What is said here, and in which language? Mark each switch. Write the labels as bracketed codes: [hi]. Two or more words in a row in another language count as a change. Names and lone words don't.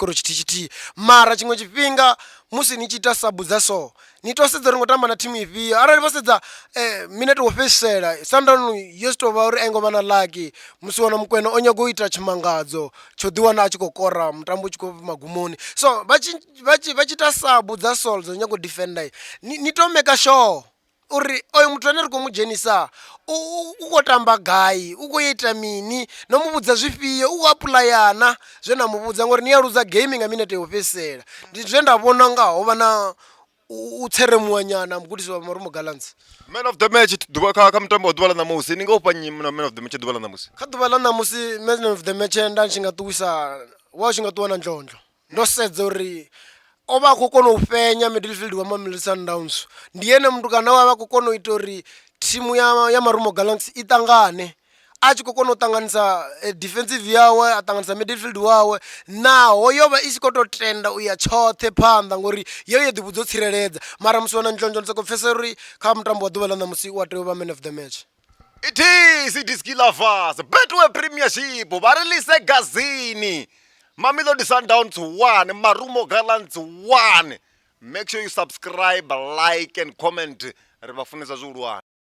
[ve] tshikoro tshithihi mara tshiṅwe tshifhinga musi ni tshi ita sabu dza so ni to sedza uri ngo tamba na thimu ifhio arali vha sedza minute wo fhedzisela Sundown yo tou vha uri a ngo vha na lucky musi wana Mukwena o nyago u ita tshimangadzo tsho ḓi wana a tshi khou kora mutambo u tshi khou magumoni so vha tshi ita sabu dza so dzo nyago defender ni to [en] make sure [ve] uri oyo muthu ane ri khou mu dzhenisa u khou tamba gai u khou ita mini no mu vhudza zwifhio u khou apuḽayana zwe na mu vhudza ngori ni ya luza game nga minute yo fhedzisela ndi zwe nda vhona nga ho vha na u tseremuwa nyana mugudisi wa Marumo Gallants [en] man of the match [ve] kha mutambo wa ḓuvha ḽa ṋamusi ni nga ufha nyi [en] man of the match [ve] ḓuvha ḽa ṋamusi kha ḓuvha ḽa ṋamusi [en] man of the match [ve] nda tshi nga ṱuwisa wa tshi nga ṱuwa na Ndlondlo ndo sedza uri o vha a khou kona u fhenya midfield wa Mamelodi Sundowns ndi ene muthu kana wa vha khou kona u ita uri thimu ya Marumo Gallants i ṱangane a tshi khou kona u ṱanganisa defensive yawe a ṱanganisa midfield wawe naho yo vha i tshi khou tou tenda u ya tshoṱhe phanḓa ngori yo ḓi vhudza u tsireledza mara musi wana Ndlondlo ndi soko pfhesesa uri kha mutambo wa ḓuvha ḽa ṋamusi u a tea u vha [en] man of the match it is Diski Lovers Betway Premiership [ve] vha release gazini [en] Mamelodi Sundowns 1 Marumo Gallants 1 make sure you subscribe like and comment [ve] ri vha funesa zwihulwane